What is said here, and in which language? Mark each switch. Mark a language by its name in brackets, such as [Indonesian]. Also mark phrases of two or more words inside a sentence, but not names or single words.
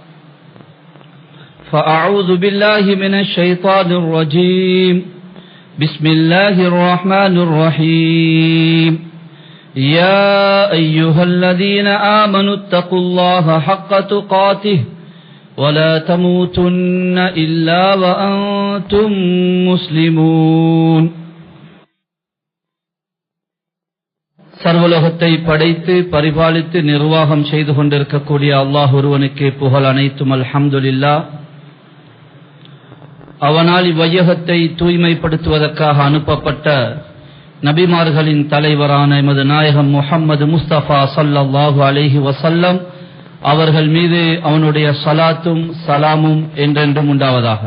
[Arabic] فأعوذ بالله من الشيطان الرجيم بسم الله الرحمن الرحيم يا أيها الذين آمنوا اتقوا الله حق تقاته ولا تموتن إلا وأنتم مسلمون. [Tamil] சர்வலோகத்தை படைத்து பரிபாலித்து நிர்வாகம் செய்து கொண்டிருக்கக்கூடிய அல்லாஹ் ஒருவனுக்கே புகழ் அனைத்தும் அல்ஹம்துலில்லாஹ். அவனால் இவ்வையகத்தை தூய்மைப்படுத்துவதற்காக அனுப்பப்பட்ட நபிமார்களின் தலைவரான எமது நாயகம் முஹம்மது முஸ்தபா [Arabic] صلى الله عليه وسلم [Tamil] அவர்கள் மீது அவனுடைய ஸலாத்தும் சலாமும் என்றென்றும் உண்டாவதாக.